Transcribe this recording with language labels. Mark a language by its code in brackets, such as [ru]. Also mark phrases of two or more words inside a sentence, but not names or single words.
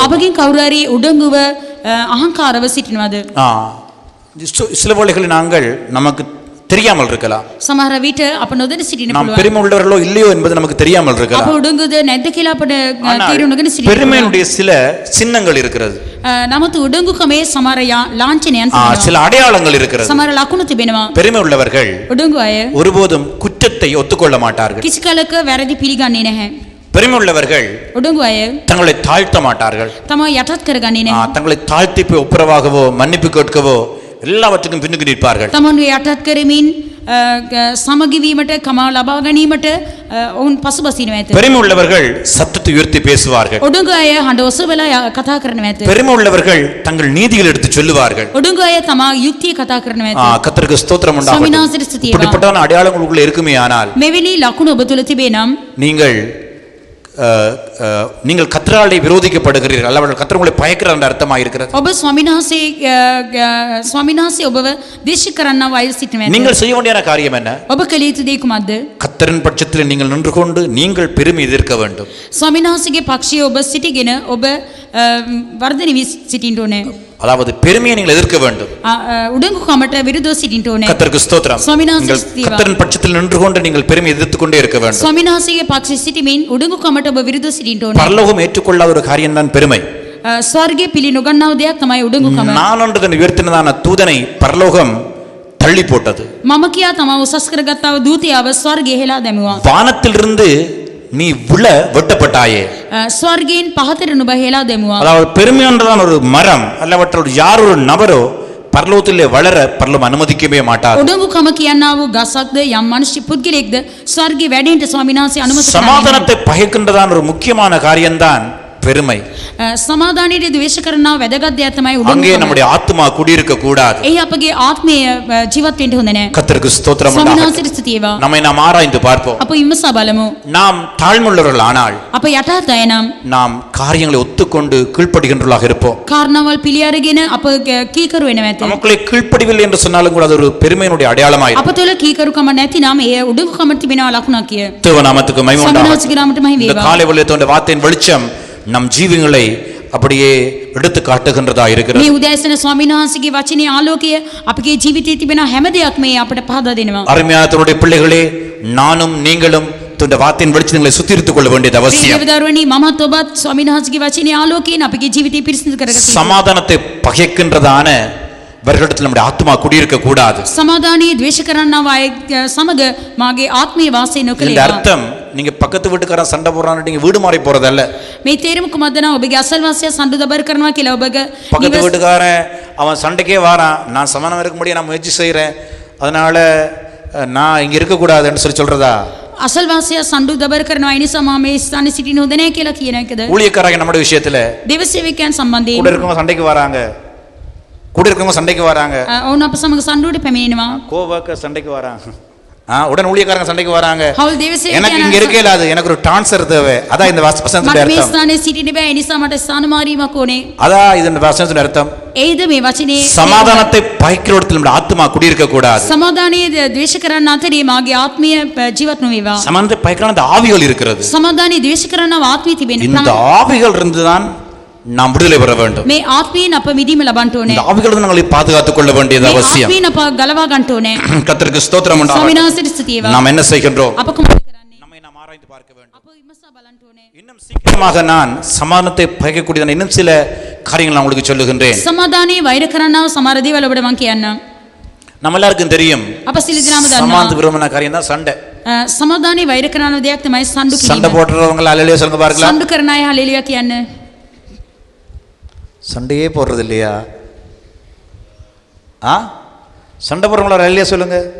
[si] අපගෙන් කවුරු හරි උඩඟුව අහංකාරව සිටිනවද? [ta] சில வேளைகளில் நாங்கள் நமக்கு தெரியாமல் இருக்கலாம். [si] සමහර විට අප නොදැන සිටින්න [ta] நாம் [si] පුළුවන්. [ta] பெருமை உள்ளவர்களோ இல்லையோ என்பது நமக்கு தெரியாமல் [si] අප [ta] இருக்கலாம். [si] උඩඟුද නැද්ද කියලා අපට [ta] ஆனால் [si] තීරණ නොගෙන සිටින්න පුළුවන්. [ta] பெருமையினுடைய சில சின்னங்கள் இருக்கிறது. [si] නමුත් උඩඟුකමේ සමහර ලාංඡනයන් තිබෙනවා. [ta] சில அடையாளங்கள் இருக்கிறது. [si] සමහර ලකුණු තිබෙනවා. [ta] பெருமை உள்ளவர்கள் [si] උඩඟු අය [ta] ஒருபோதும் குற்றத்தை ஒத்துக்கொள்ள மாட்டார்கள். [si] කිසි කලක වැරදි පිළිගන්නේ නැහැ. [ta] பெருமை உள்ளவர்கள் [si] උඩඟු අය [ta] தங்களை தாழ்த்த மாட்டார்கள். [si] තමයි යටත් කරගන්නේ නැහැ. [ta] தங்களை தாழ்த்தி போய் ஒப்புரவாகவோ மன்னிப்பு கேட்கவோ எல்லாவற்றுக்கும் பின்னுக்கு நிற்பார்கள். [si] තමන්ව යටත් කරමින් සමගි වීමට කමාව ලබා ගැනීමට ඔවුන් පසුබසිනවා ඇත. [ta] பெருமை உள்ளவர்கள் சத்தத்தை உயர்த்தி பேசுவார்கள். [si] උඩඟු අය හඬ ඔසවලා කතා කරනවා ඇත. [ta] பெருமை உள்ளவர்கள் தங்கள் நீதிகளை எடுத்து சொல்லுவார்கள். [si] උඩඟු අය තමා යුක්තිය කතා කරනවා ඇත. [ta] கர்த்தருக்கு ஸ்தோத்திரம் உண்டாகட்டும். [si] ස්වාමීන් වහන්සේට ස්තුතිය වේවා. [ta] இப்படிப்பட்ட அடையாளங்கள் உங்களுக்குள்ள இருக்குமே ஆனால் [si] මෙවැනි ලකුණු ඔබ තුළ තිබේ නම් [ta] நீங்கள் கர்த்தராலே விரோதிக்கப்படுகிறீர்கள், அல்லவர்கள் கர்த்தர் உங்களை பயக்கிறார் என்ற அர்த்தமாக இருக்கிறது. [si] ඔබ ස්වාමීන් වහන්සේ ඔබව ද්වේෂ කරන්නව අය සිටිනවා ඇත. [ta] நீங்கள் செய்ய வேண்டிய காரியம் என்ன? [si] ඔබ කළ යුතු දේ කුමක්ද? [ta] கர்த்தரின் பட்சத்தில் நீங்கள் நின்று கொண்டு நீங்கள் பெருமை எதிர்க்க வேண்டும். [si] ස්වාමීන් වහන්සේගේ පක්ෂයේ ඔබ සිටිගෙන ඔබ වර්ධනය වී සිටින්න ඕනේ. [ta] அதாவது பெருமையை நீங்கள் எதிர்க்க வேண்டும். [si] උඩඟු කමට විරුද්ධව සිටින්න ඕනේ. [ta] கர்த்தருக்கு ஸ்தோத்திரம். [si] ස්වාමීන් වහන්සේ [ta] நீங்கள் [si] ස්තුතිය. [ta] கர்த்தரின் பட்சத்தில் நின்று கொண்டு நீங்கள் பெருமை எதிர்த்து கொண்டே இருக்க வேண்டும். [si] ස්වාමීන් වහන්සේගේ පක්ෂයේ සිටිමින් උඩඟු කමට ඔබ විරුද්ධව සිටින්න ඕනේ. [ta] பரலோகம் ஏற்றுக்கொள்ளாத ஒரு காரியம் தான் பெருமை. [si] ස්වර්ගයේ පිළි නොගන්නා දෙයක් තමයි උඩඟු කම. [ta] நான் ஒன்று உயர்த்தினதான தூதனை பரலோகம் தள்ளி போட்டது. [si] මම කියා තමයි උසස් කරගත්තා වූ දූතයාව ස්වර්ගයේ හෙලා දැමුවා. [ta] வானத்திலிருந்து நீ விழ வெட்டப்பட்டாயே. [si] ස්වර්ගයෙන් පහතට නුඹ හෙලා දැමුවා. [ta] அதாவது பெருமை என்றதான் ஒரு மரம் அல்லவற்றோடு யார் ஒரு நபரோ பரலோகத்திலே வளர பரலோகம் அனுமதிக்கவே மாட்டார். [si] උඩඟු කම කියනා වූ ගසක්ද යම් මනුෂ්‍ය පුද්ගලෙක්ද ස්වර්ගයේ වැඩෙන්න ස්වාමීන් වහන්සේ අනුමත කරන්නේ. [ta] சமாதானத்தை பகைக்கின்றதான ஒரு முக்கியமான காரியம்தான் பெருமை. [si] සමාදානයේ ද්වේෂ කරනවා වැදගත් දෙයක් තමයි උඩඟු [ta] அங்கே [si] කම. [ta] நம்முடைய ஆத்துமா குடியிருக்க கூடாது. [si] එහි අපගේ ආත්මය ජීවත් වෙන්න හොඳ නැහැ. [ta] கர்த்தருக்கு ஸ்தோத்திரம் [si] ස්වාමීන් [ta] உண்டாகட்டும். [si] වහන්සේට ස්තුතිය වේවා. [ta] நம்மை நாம் ஆராய்ந்து பார்ப்போம். [si] අප විමසා බලමු. [ta] நாம் தாழ்மையுள்ளவர்கள் ஆனால் [si] අප යටහත් අය නම් [ta] நாம் காரியங்களை ஒத்துக்கொண்டு கீழ்ப்படுகின்றவர்களாக இருப்போம். [si] කාරණාවල් පිළි අරගෙන අප කීකරු වෙනවා ඇත. [ta] நமக்குள்ளே கீழ்ப்படிவில்லை என்று சொன்னாலும் கூட அது ஒரு பெருமையினுடைய அடையாளமாய் [si] අප තුළ කීකරුකම නැතිනම් එය උඩඟු කමට තිබෙනවා ලකුණක් කිය. [ta] தேவநாமத்துக்கு மகிமை [si] ස්වාමීන් [ta] உண்டாகட்டும். [si] වහන්සේගේ නාමයට මහිම [ta] இந்த [si] වේවා. [ta] காலை வேளையிலே வார்த்தையின் வெளிச்சம் நம் ஜீவங்களை அப்படியே எடுத்து காட்டுகின்றதா இருக்கிறது. [si] මේ උදෑසන ස්වාමීන් වහන්සේගේ වචනේ ආලෝකය අපගේ ජීවිතයේ තිබෙන හැම දෙයක්ම අපට පහදා දෙනවා. [ta] அருமையான தன்னுடைய பிள்ளைகளே, நானும் நீங்களும் இந்த வார்த்தையின் வெளிச்சங்களை சுத்திரித்துக் கொள்ள வேண்டியது அவசியம். [si] දේවදරුවනි මමත් ඔබත් ස්වාමීන් වහන්සේගේ වචනේ ආලෝකයෙන් අපගේ ජීවිතය පිරිසිදු කරගන්න. [ta] சமாதானத்தை பகைக்கின்றதான இவர்களிடத்தில் நம்முடைய ஆத்மா குடியிருக்க கூடாது. [si] සමාදානයේ ද්වේෂ කරන්නා අය සමග මාගේ ආත්මීය වාසය [ta] இந்த [si] නොකළේවා. [ta] அர்த்தம் நீங்க பக்கத்து வீட்டுக்காரன் சண்டை போடுறான்னு நீங்க வீடு மாறி போறதல்ல. [si] මේ තේරුම කුමක්ද නම් ඔබගේ අසල්වාසියා සම්ඩු දබර කරනවා කියලා ඔබගේ [ta] பக்கத்து வீட்டுக்காரன் அவன் சண்டைக்கே வாரான், நான் சமாதானம் இருக்க முடியும், நான் முயற்சி செய்கிறேன், அதனால நான் இங்கே இருக்கக்கூடாதுன்னு சொல்றதா? [si] අසල්වාසියා සම්ඩු දබර කරනවා ඒ නිසා මම මේ ස්ථානයේ සිටින්න හොඳ නැහැ කියලා කියන එකද? [ta] ஊழியக்காரங்க நம்முடைய விஷயத்துல [si] දේව සේවකයන් සම්බන්ධයෙන් [ta] கூட இருக்கவங்க சண்டைக்கு வராங்க, கூட இருக்கவங்க சண்டைக்கு வராங்க, [si] ඔවුන් අප සමග සම්ඩුවට පැමිණෙනවා. [ta] கோவக்க சண்டைக்கு வராங்க, உடன் ஊழியக்காரங்க சண்டைக்கு வராங்க. [si] හවුල් දේව [ta] எனக்கு இங்க [si] සේවකයන් [ta] இருக்க இல்லாது, எனக்கு ஒரு ட்ரான்ஸ்ஃபர் தேவை. அதான் இந்த வசனத்துடைய [si] මට මේ [ta] அர்த்தம். [si] ස්ථානයේ සිටින්න බෑ ඒ නිසා මට ස්ථාන මාරීමක් ඕනේ. [ta] அதான் இந்த வசனத்துடைய அர்த்தம். [si] ඒද මේ වචනේ [ta] சமாதானத்தை பாய்க்கிறோடத்தில் நம்முடைய ஆத்மா குடியிருக்க கூடாது. [si] සමාදානයේ ද්වේෂ කරන්න අතරේ මාගේ ආත්මීය ජීවත් නොවේවා. [ta] சமாதானத்தை பாய்க்கிற அந்த ஆவிகள் இருக்கிறது. [si] සමාදානයේ ද්වේෂ කරන්නව ආත්මීය තිබෙන. [ta] இந்த ஆவிகள் இருந்துதான் நாம் விடுதலை பெற வேண்டும். [si] මේ ආත්මීයෙන් අප මිදීම ලබන්න ඕනේ. [ta] இந்த ஆவிகள் நாங்களை பாதுகாத்துக் கொள்ள வேண்டியது [si] මේ [ta] அவசியம். [si] ආත්මීයෙන් අප ගලවා ගන්න ඕනේ. [ta] கர்த்தருக்கு ஸ்தோத்திரம் உண்டாகட்டும். [si] ස්වාමීන් වහන්සේට ස්තුතිය. [ta] நாம் என்ன செய்கின்றோம்? [si] අප කුමක්ද කරන්නේ? [ta] நம்மை நாம் ஆராய்ந்து பார்க்க வேண்டும். [si] අප විමසා බලන්න ඕනේ. [ta] இன்னும் சீக்கிரமாக நான் சமாதானத்தை பகைக்கக்கூடியதான இன்னும் சில காரியங்கள் நான் உங்களுக்கு சொல்லுகின்றேன். [si] සමාදානයේ වෛර කරන්නව සමහර දේවල් ඔබට මම කියන්නම්. [ta] நம்ம எல்லாருக்கும் தெரியும், [si] අප සියලු දෙනාම [ta] சமாதான [si] දන්නවා. [ta] விரும்பின காரியம் தான் சண்டை. [si] සමාදානයේ වෛර කරන දෙයක් තමයි සම්ඩු [ta] சண்டை [si] කිරීම. [ta] போடுறவங்க அல்லேலூயா சொல்லுங்க பார்க்கலாம். [si] සම්ඩු කරන අය හලෙලුයා කියන්න. [ta] சண்டையே போடுறது இல்லையா? சண்டை போடுறவங்கள அல்லேலூயா சொல்லுங்க.